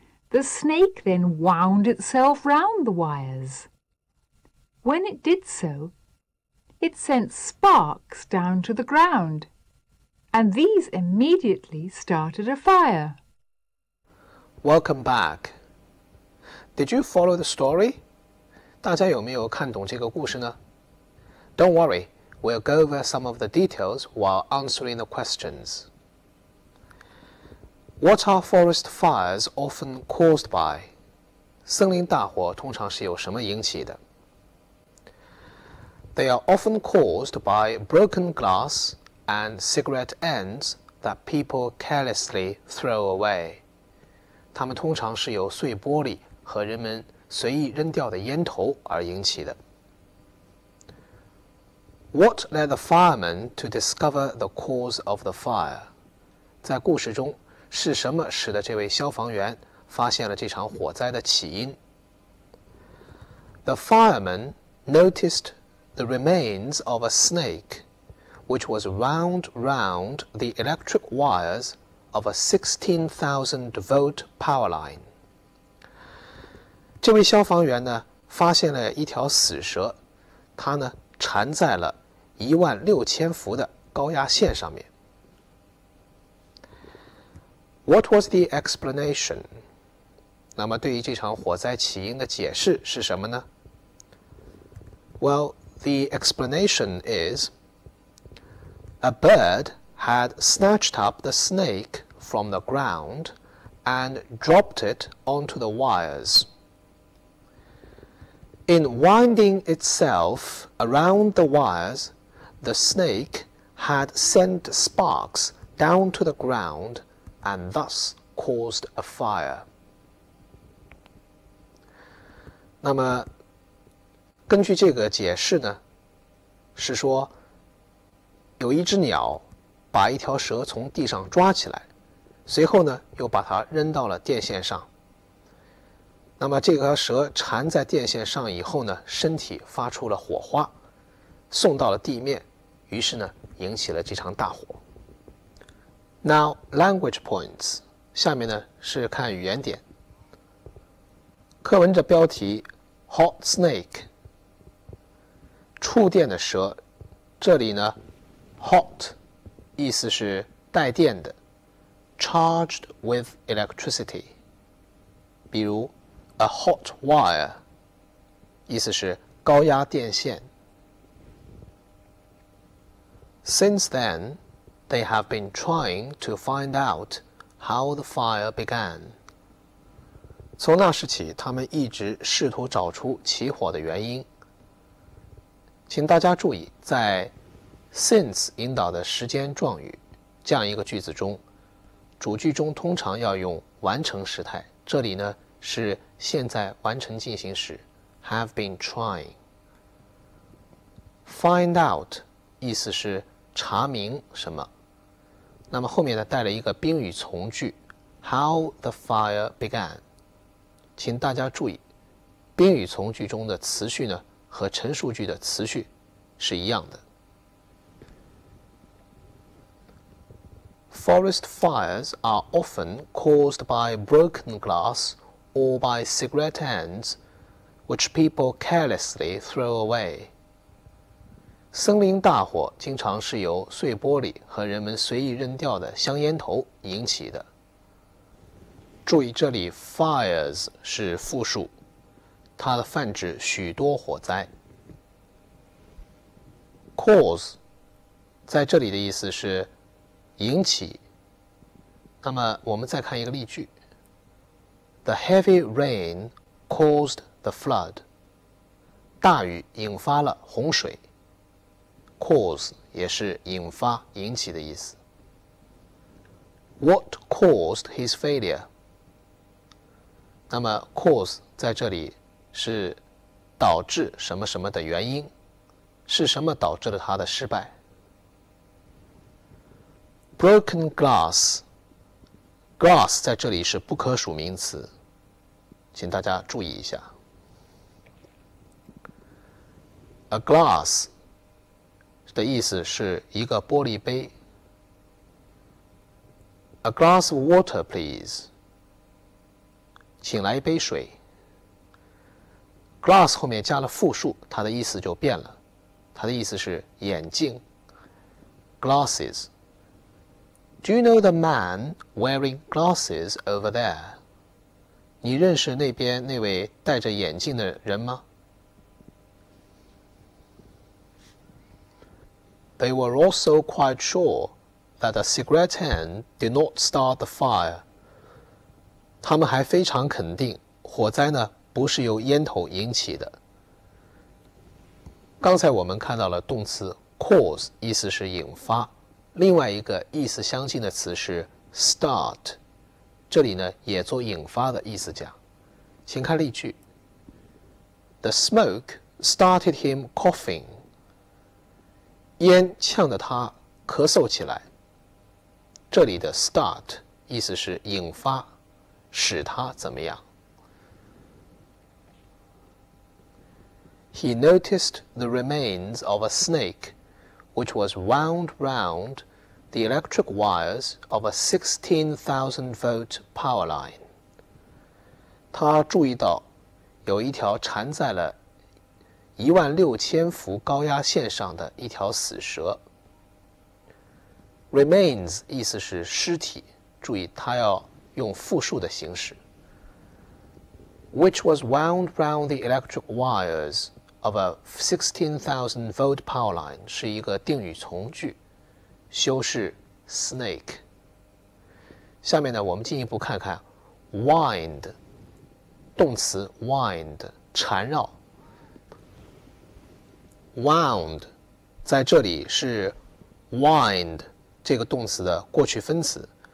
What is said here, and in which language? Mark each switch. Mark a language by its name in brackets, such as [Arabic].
[English] The snake then wound itself round the wires. When it did so, it sent sparks down to the ground, and these immediately started a fire. Welcome back. Did you follow the story? [Chinese] 大家有没有看懂这个故事呢？ [English] Don't worry, we'll go over some of the details while answering the questions. What are forest fires often caused by? [Chinese] 森林大火通常是由什么引起的？ [English] They are often caused by broken glass and cigarette ends that people carelessly throw away. [Chinese] 它们通常是由碎玻璃和人们随意扔掉的烟头而引起的。 [English] What led the fireman to discover the cause of the fire? [Chinese] 在故事中，是什么使得这位消防员发现了这场火灾的起因？ [English] The fireman noticed the remains of a snake, which was wound round the electric wires of a 16,000-volt power line. [Chinese] 这位消防员呢，发现了一条死蛇，它呢缠在了16000伏的高压线上面。 [English] What was the explanation? [Chinese] 那么对于这场火灾起因的解释是什么呢？ [English] Well, The explanation is, a bird had snatched up the snake from the ground and dropped it onto the wires. In winding itself around the wires, the snake had sent sparks down to the ground and thus caused a fire. [Chinese] 那么根据这个解释呢，是说有一只鸟把一条蛇从地上抓起来，随后呢又把它扔到了电线上。那么这条蛇缠在电线上以后呢，身体发出了火花，送到了地面，于是呢引起了这场大火。 [English] Now language points， [Chinese] 下面呢是看语言点。课文的标题 [English] Hot Snake， [Chinese] 触电的蛇，这里呢 hot 意思是带电的 ， [English] charged with electricity， [Chinese] 比如 [English] a hot wire [Chinese] 意思是高压电线。 [English] Since then, they have been trying to find out how the fire began. [Chinese] 从那时起，他们一直试图找出起火的原因。请大家注意，在 since 引导的时间状语这样一个句子中，主句中通常要用完成时态，这里呢是现在完成进行时 [English] have been trying。 Find out [Chinese] 意思是查明什么，那么后面呢带了一个宾语从句 [English] how the fire began。 [Chinese] 请大家注意，宾语从句中的词序呢和陈述句的词序是一样的。 [English] Forest fires are often caused by broken glass or by cigarette ends, which people carelessly throw away. [Chinese] 森林大火经常是由碎玻璃和人们随意扔掉的香烟头引起的。注意这里 fires 是复数，它的泛指许多火灾。 cause 在这里的意思是引起。那么我们再看一个例句 ： [English] The heavy rain caused the flood. [Chinese] 大雨引发了洪水。 cause 也是引发、引起的意思。 [English] What caused his failure? [Chinese] 那么 cause 在这里是导致什么什么的原因，是什么导致了他的失败？ [English] Broken glass， [Chinese] glass 在这里是不可数名词，请大家注意一下。 [English] A glass [Chinese] 的意思是一个玻璃杯。 [English] A glass of water, please. [Chinese] 请来一杯水。 Glass 后面加了复数，它的意思就变了，它的意思是眼镜。 [English] Glasses. Do you know the man wearing glasses over there? [Chinese] 你认识那边那位戴着眼镜的人吗？ [English] They were also quite sure that the cigarette end did not start the fire. [Chinese] 他们还非常肯定，火灾呢不是由烟头引起的。刚才我们看到了动词 cause， 意思是引发，另外一个意思相近的词是 start， 这里呢也做引发的意思讲。请看例句 [English] ：The smoke started him coughing. [Chinese] 烟呛得他咳嗽起来。这里的 start 意思是引发，使他怎么样。 [English] He noticed the remains of a snake, which was wound round the electric wires of a 16,000-volt power line. [Chinese] 他注意到有一条缠在了16000伏高压线上的一条死蛇。 Remains 意思是尸体，注意它要用复数的形式。 [English] Which was wound round the electric wires of a 16,000-volt power line [Chinese] 是一个定语从句，修饰 [English] snake。 [Chinese] 下面呢，我们进一步看看 wind 动词 wind 缠绕 wound 在这里是 wind 这个动词的过去分词。